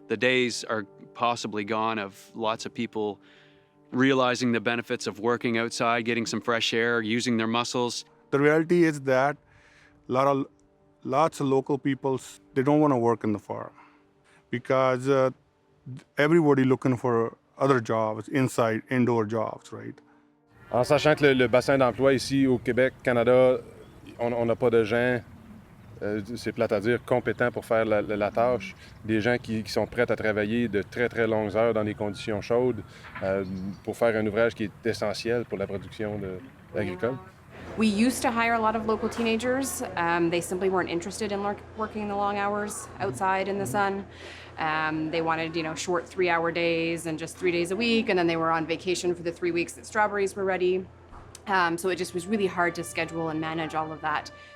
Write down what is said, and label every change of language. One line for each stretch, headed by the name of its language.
English: The days are possibly gone of lots of people realizing the benefits of working outside, getting some fresh air, using their muscles. The reality is that lots of local people, they don't want to work in the farm because everybody looking for other jobs, indoor jobs, right?
French: En sachant que le bassin d'emploi ici au Québec, Canada, on n'a pas de gens, c'est plate à dire, compétents pour faire la tâche. Des gens qui sont prêts à travailler de très très longues heures dans des conditions chaudes pour faire un ouvrage qui est essentiel pour la production agricole.
English: We used to hire a lot of local teenagers. They simply weren't interested in working the long hours outside in the sun. They wanted, short 3-hour days and just 3 days a week, and then they were on vacation for the 3 weeks that strawberries were ready. So it just was really hard to schedule and manage all of that.